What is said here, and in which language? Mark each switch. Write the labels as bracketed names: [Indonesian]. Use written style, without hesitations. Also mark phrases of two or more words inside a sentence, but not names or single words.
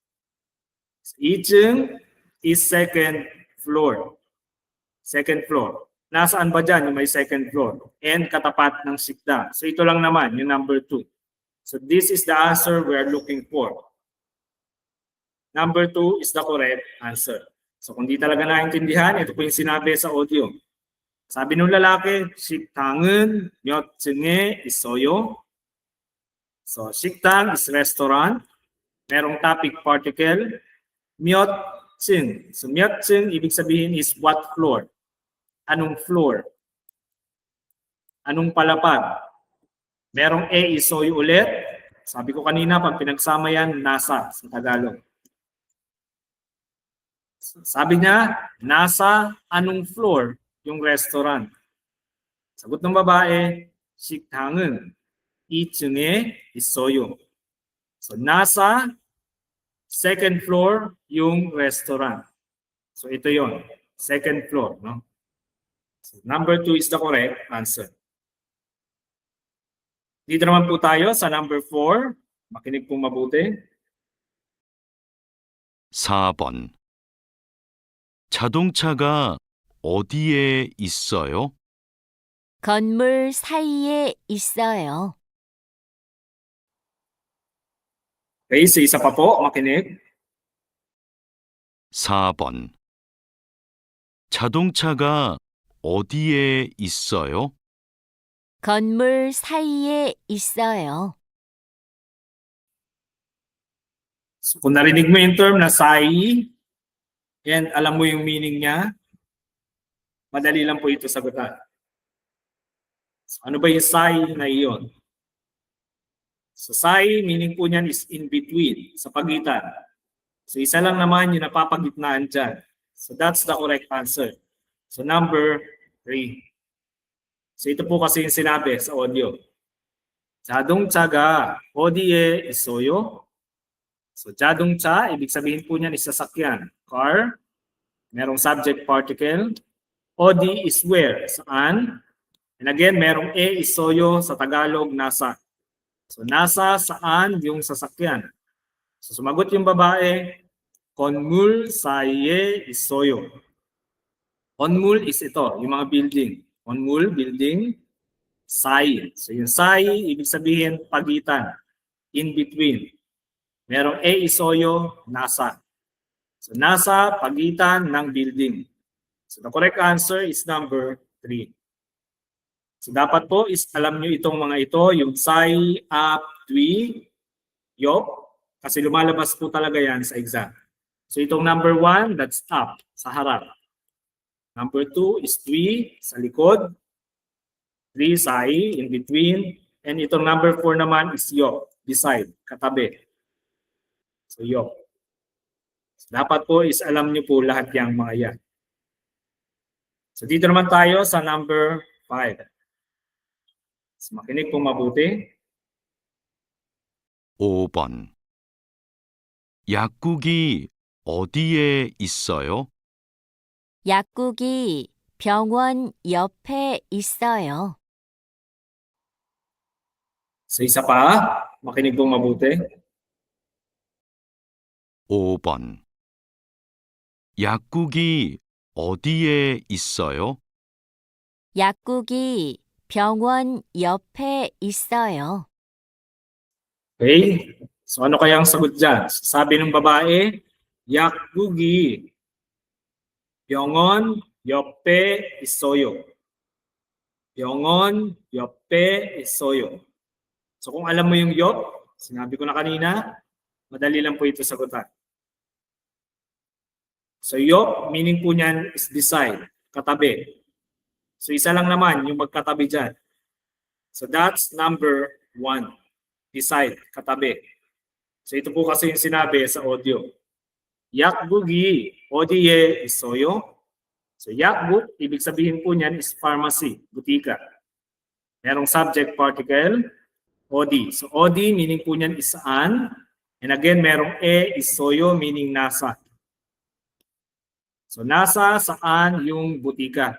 [English] 2층 is second floor. Second floor. [Filipino] Nasaan ba dyan yung may second floor? And katapat ng sikda. So ito lang naman, yung number 2. [English] So this is the answer we are looking for. Number 2 is the correct answer. [Filipino] So kung di talaga naintindihan, ito po yung sinabi sa audio. Sabi ng lalaki, [Korean] 식당은 몇 층에 있어요? [English] So 식당 is restaurant. [Filipino] Merong [English] topic particle. [Korean] 몇 층. So 몇 층, [Filipino] ibig sabihin is [English] what floor? [Filipino] Anong floor? Anong palapag? Merong A isoyo ulit. Sabi ko kanina, pag pinagsama yan, nasa sa Tagalog. Sabi niya, nasa anong floor yung restaurant? Sagot ng babae, [Korean] 식당은 2층에 있어요. [Filipino] So nasa second floor yung restaurant. So ito yon, [English] second floor, no? So number 2 is the correct answer. [Filipino] Dito naman po tayo sa number 4. Makinig pong mabuti. [Korean] 4번. 자동차가 어디에 있어요? 건물 사이에 있어요. [Filipino] Okay, so isa pa po, makinig. [Korean] 4번. 자동차가 어디에 있어요? 건물 사이에 있어요. [Filipino] So, kung narinig mo yung term na sai, and alam mo yung meaning niya, madali lang po ito sagutan. So, ano ba yung sai na iyon? So sai, meaning po niyan is [English] in between, [Filipino] sa pagitan. So isa lang naman yung napapagitnaan dyan. [English] So that's the correct answer. So number 3. [Filipino] So ito po kasi yung sinabi sa audio. [Korean] 자동차가 어디에 있어요? So 자동차, [Filipino] ibig sabihin po niyan is sasakyan. [English] Car, merong subject particle. 어디 is where, saan. And again, [Filipino] merong e 있어요 sa Tagalog, nasa. So nasa saan yung sasakyan? So sumagot yung babae, [Korean] 건물 사이에 있어요. [Filipino] 건물 is ito, yung mga building. 건물, building, 사이. So yung 사이, ibig sabihin pagitan, [English] in between. [Filipino] Merong e 있어요, nasa. So nasa pagitan ng building. [English] So the correct answer is number 3. [Filipino] So dapat po is alam nyo itong mga ito, yung sai, up, twi, yok, kasi lumalabas po talaga yan sa exam. [English] So itong number 1, that's up, [Filipino] sa harap. [English] Number 2 is twi, sa likod. 3, sai, in between. And itong number 4 naman is yok, beside, [Filipino] katabi. So yok. So, dapat po is alam nyo po lahat yung mga yan. So dito naman tayo sa number 5. So, makinig po mabuti. [Korean] 5번. 약국이 어디에 있어요? 약국이 병원 옆에 있어요. [Filipino] So isa pa, makinig po mabuti. [Korean] 5번. 약국이 어디에 있어요? 약국이 병원 옆에 있어요. [Filipino] Okay? So ano kaya ang sagot dyan? Sabi ng babae, [Korean] 약국이 병원 옆에 있어요. 병원 옆에 있어요. [Filipino] So kung alam mo yung 옆, sinabi ko na kanina, madali lang po ito sagutan. So 옆, meaning po niyan is beside, katabi. So isa lang naman yung magkatabi dyan. [English] So that's number 1. Beside, [Filipino] katabi. So ito po kasi yung sinabi sa audio. [Korean] 약국이 어디에 있어요? So 약국, [Filipino] ibig sabihin po niyan is pharmacy, butika. Merong [English] subject particle, [Filipino] 어디. So 어디 meaning po niyan is saan. And again, merong e 있어요 meaning nasa. So nasa saan yung butika?